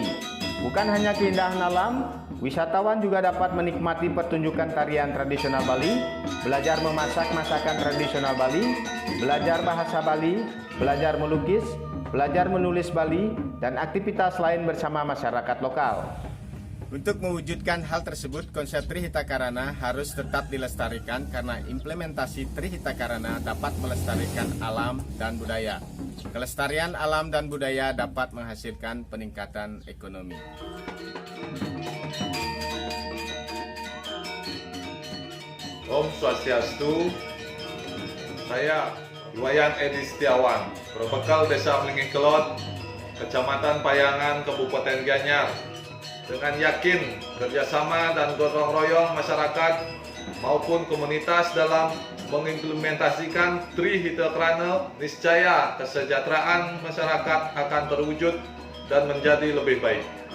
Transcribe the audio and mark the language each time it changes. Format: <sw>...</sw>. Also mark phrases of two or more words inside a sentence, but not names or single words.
<id>Bukan hanya keindahan alam, wisatawan juga dapat menikmati pertunjukan tarian tradisional Bali, belajar memasak masakan tradisional Bali, belajar bahasa Bali, belajar melukis, belajar menulis Bali, dan aktivitas lain bersama masyarakat lokal. Untuk mewujudkan hal tersebut, konsep Trihita Karana harus tetap dilestarikan karena implementasi Trihita Karana dapat melestarikan alam dan budaya. Kelestarian alam dan budaya dapat menghasilkan peningkatan ekonomi. Om Swastiastu. Saya Iwayan Edi Setiawan, berbekal Desa Mlengkelot, Kecamatan Payangan, Kabupaten Gianyar. Dengan yakin kerjasama dan gotong royong masyarakat maupun komunitas dalam mengimplementasikan Trihita Karana, niscaya kesejahteraan masyarakat akan terwujud dan menjadi lebih baik.</id>